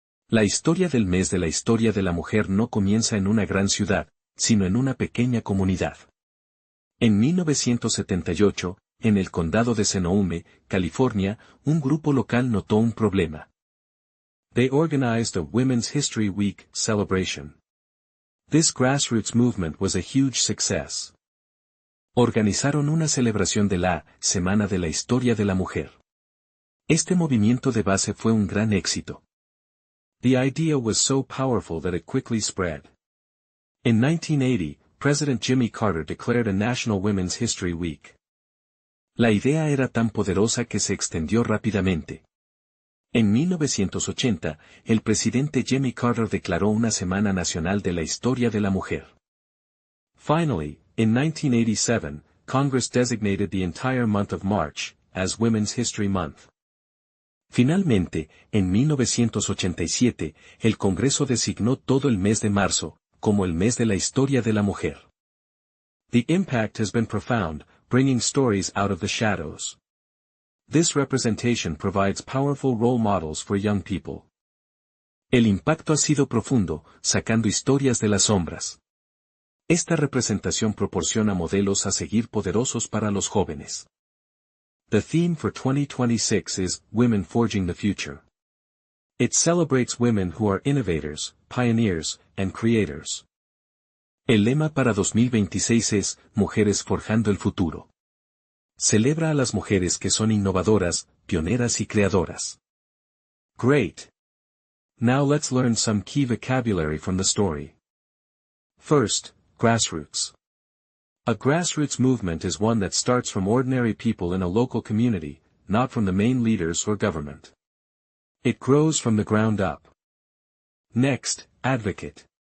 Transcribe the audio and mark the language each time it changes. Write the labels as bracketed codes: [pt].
[es] La historia del mes de la historia de la mujer no comienza en una gran ciudad, sino en una pequeña comunidad. En 1978, en el condado de Sonoma, California, un grupo local notó un problema. [en] They organized a Women's History Week celebration. This grassroots movement was a huge success. [es] Organizaron una celebración de la Semana de la Historia de la Mujer. Este movimiento de base fue un gran éxito. [en] The idea was so powerful that it quickly spread. In 1980, President Jimmy Carter declared a National Women's History Week. [es] La idea era tan poderosa que se extendió rápidamente. En 1980, el presidente Jimmy Carter declaró una Semana Nacional de la Historia de la Mujer. [en] Finally, in 1987, Congress designated the entire month of March as Women's History Month. [es] Finalmente, en 1987, el Congreso designó todo el mes de marzo como el mes de la historia de la mujer. [en] The impact has been profound, bringing stories out of the shadows. This representation provides powerful role models for young people. [es] El impacto ha sido profundo, sacando historias de las sombras. Esta representación proporciona modelos a seguir poderosos para los jóvenes. [en] The theme for 2026 is Women Forging the Future. It celebrates women who are innovators, pioneers, and creators. [es] El lema para 2026 es, Mujeres forjando el futuro. Celebra a las mujeres que son innovadoras, pioneras y creadoras. [en] Great! Now let's learn some key vocabulary from the story. First, grassroots. A grassroots movement is one that starts from ordinary people in a local community, not from the main leaders or government. It grows from the ground up. Next, advocate.